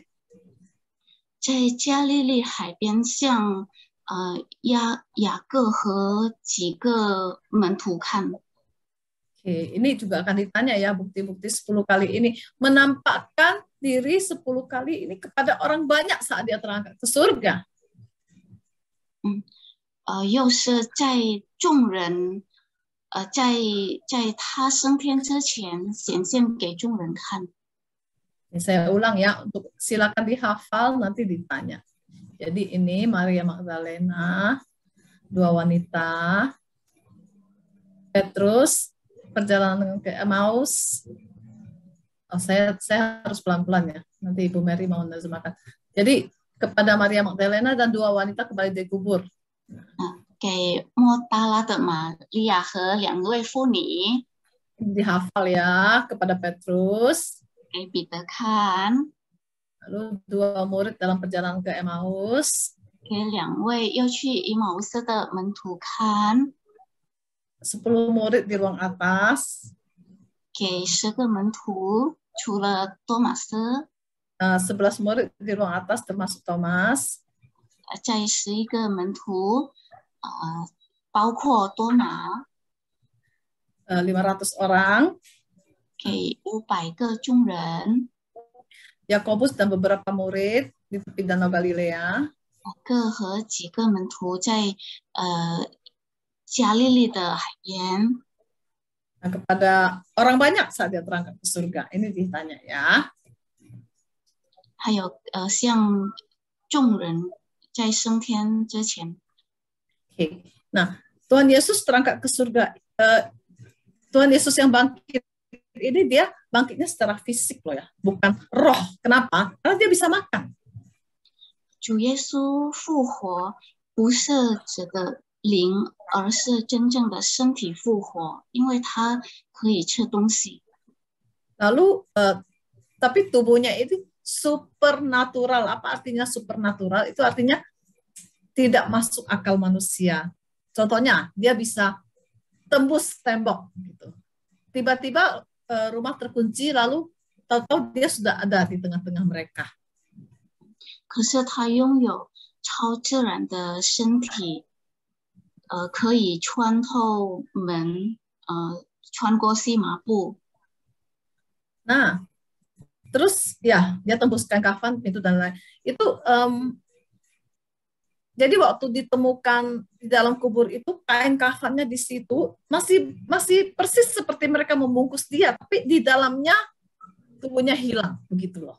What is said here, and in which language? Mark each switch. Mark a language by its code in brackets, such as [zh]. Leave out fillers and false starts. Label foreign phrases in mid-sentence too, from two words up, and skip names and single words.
[zh] 在加利利海边向雅各和几个门徒看。 [id] Oke, ini juga akan ditanya ya, bukti-bukti 10 kali ini. Menampakkan diri 10 kali ini kepada orang banyak saat dia terangkat ke surga. [zh] 又是在众人，在他升天之前显现给众人看。 [id] Ini saya ulang ya, untuk silakan dihafal nanti ditanya. Jadi ini Maria Magdalena, 2 wanita, Petrus, perjalanan ke Emmaus. Oh, saya harus pelan-pelan ya, nanti Ibu Mary mau menerjemahkan. Jadi kepada Maria Magdalena dan 2 wanita kembali dari kubur. [zh] 给莫大拉的玛利亚和2位妇女。 [id] Dihafal ya, kepada Petrus. [zh] 给彼得看。 [id] Lalu 2 murid dalam perjalanan ke Emmaus. [zh] 给2位要去以马乌斯的门徒看。 [id] 10 murid di ruang atas. [zh] 给10个门徒，除了多马斯。 [id] 11 murid di ruang atas termasuk Thomas. [zh] 在11个门徒，包括多马。 [id] 500 orang. [zh] 给500个众人。 [id] Yakobus dan beberapa murid di tepi Danau Galilea. [zh] 各和几个门徒在加利利的海边。 [id] Nah, kepada orang banyak saat dia terangkat ke surga. Ini ditanya ya. [zh] 还有向众人在升天之前。 [id] Oke. Nah, Tuhan Yesus terangkat ke surga. Tuhan Yesus yang bangkit ini dia bangkitnya secara fisik loh ya, bukan roh. Kenapa? Karena dia bisa makan. [zh] 主耶稣复活不是指的灵，而是真正的身体复活，因为他可以吃东西。 [id] Lalu tapi tubuhnya itu supernatural. Apa artinya supernatural? Itu artinya tidak masuk akal manusia. Contohnya, dia bisa tembus tembok gitu. Tiba-tiba rumah terkunci, lalu tahu-tahu dia sudah ada di tengah-tengah mereka. [zh] 可是他拥有超自然的身体， 可以穿透门，穿过细麻布。 [id] Nah, terus ya dia tembuskan kafan pintu dan lain. Itu jadi waktu ditemukan di dalam kubur itu kain kafannya di situ masih persis seperti mereka membungkus dia, tapi di dalamnya tubuhnya hilang begitu loh.